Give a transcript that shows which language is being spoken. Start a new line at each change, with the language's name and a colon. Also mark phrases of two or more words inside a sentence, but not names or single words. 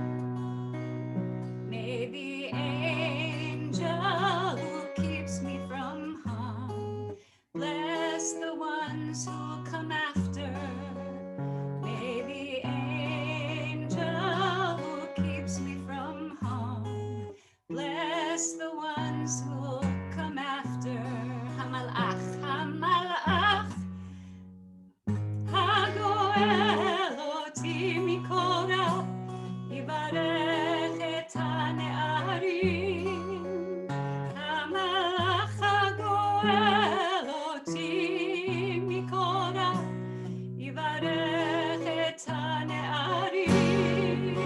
English: May the angel who keeps me from harm bless the ones who come after. May the angel who keeps me from harm bless the ones who will come after.
Hebrew: המלאך, המלאך, הגואל אותי מכל רע, יברך את הנערים. המלאך הגואל אותי מכל רע, יברך את הנערים.